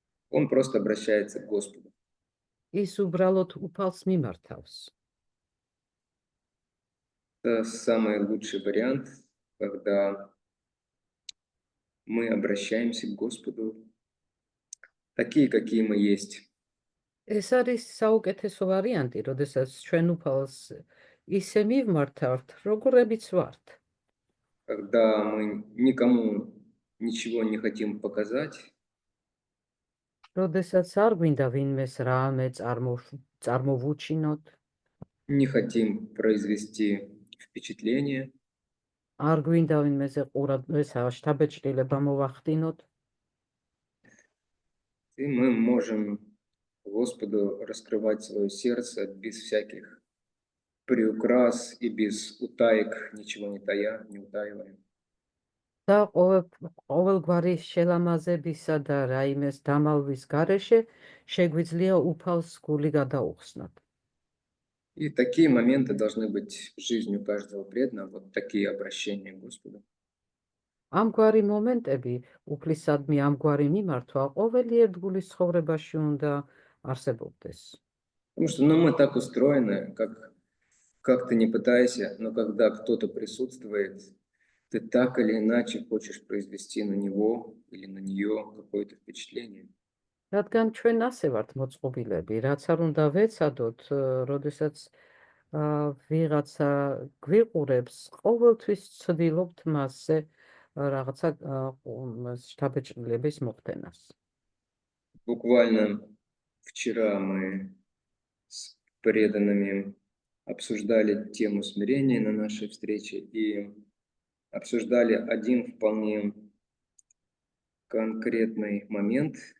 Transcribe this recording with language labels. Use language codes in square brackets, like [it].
[ru] Он просто обращается к Господу. [ka] ის უბრალოდ უფალს მიმართავს. [ru] Это самый лучший вариант, когда мы обращаемся к Господу такие, какие мы есть. [ka] ეს არის საუკეთესო ვარიანტი, როდესაც ჩვენ უფალს ისე მივმართავთ, როგორებიც ვართ. [ru] Когда мы никому ничего не хотим показать, [ka] როდესაც არ გვინდა ვინმეს რამე წარმოვუჩინოთ, [ru] не хотим произвести впечатление, [ka] არ გვინდა ვინმეზე შთაბეჭდილება მოვახდინოთ, [ru] и мы можем Господу раскрывать свое сердце без всяких приукрас и без утаек, ничего не тая, не утаиваем. [ka] და ყოველგვარი შელამაზებისა და რაიმეს დამალვის გარეშე შეგვიძლია უფალს გული გადაუხსნათ. [ru] И такие моменты должны быть в жизни у каждого преданного, вот такие обращения к Господу. [ka] ამგვარი მომენტები, უფლისადმი ამგვარი მიმართვა ყოველი ერთგულის ცხოვრებაში უნდა არსებობდეს. [ru] Потому что мы так устроены, как ты не пытайся, но когда кто-то присутствует, ты так или иначе хочешь произвести на него или на нее какое-то впечатление. [ka] რადგან ჩვენ ასე ვართ მოწყობილები, რაც არ უნდა ვეცადოთ, როდესაც ვიღაცა გვიყურებს, ყოველთვის ვცდილობთ მასზე რაღაცა შთაბეჭდილების მოხდენას. [ru] Буквально вчера мы с преданными обсуждали тему смирения на нашей встрече и обсуждали один вполне конкретный момент.